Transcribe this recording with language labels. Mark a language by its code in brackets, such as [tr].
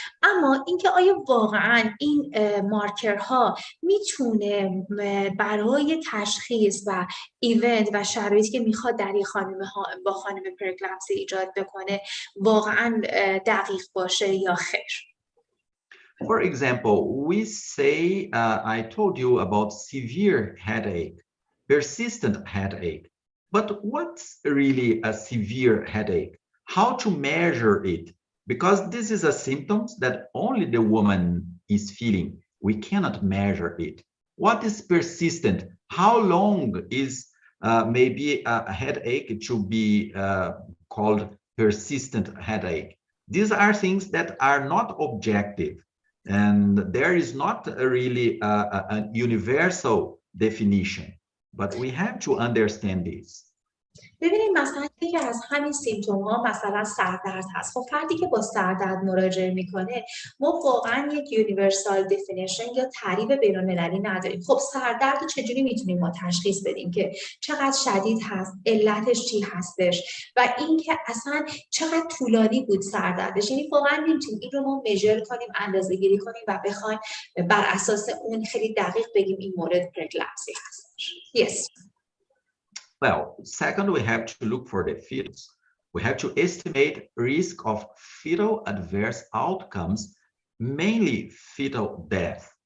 [fa] اما اینکه آیا واقعا این مارکرها میتونه برای تشخیص و ایونت و شرایطی که میخواد در با خانم پرکلمسی ایجاد بکنه واقعا دقیق باشه یا خیر؟ [en] For example, we say, I told you about severe headache, persistent headache. But what's really a severe headache? How to measure it? Because this is a symptom that only the woman is feeling. We cannot measure it. What is persistent? How long is maybe a headache to be called persistent headache? These are things that are not objective. And there is not really a universal definition, but we have to understand this. [fa] ببینید مثلا یکی از همین سیمتوم ها مثلا سردرد هست. خب فردی که با سردرد مراجعه میکنه ما واقعا یک یونیورسال دفینیشن یا تعریف بین‌المللی نداریم. خب سردرد رو چجوری میتونیم ما تشخیص بدیم که چقدر شدید هست، علتش چی هستش و اینکه اصلا چقدر طولانی بود سردردش. یعنی واقعا نمیتونیم این رو ما میجر کنیم، اندازه‌گیری کنیم و بخوایم بر اساس اون خیلی دقیق بگیم این مورد پرکلمسی هستش. [en] Yes. Well, second, we have to look for the fetals. We have to estimate risk of fetal adverse outcomes, mainly fetal death.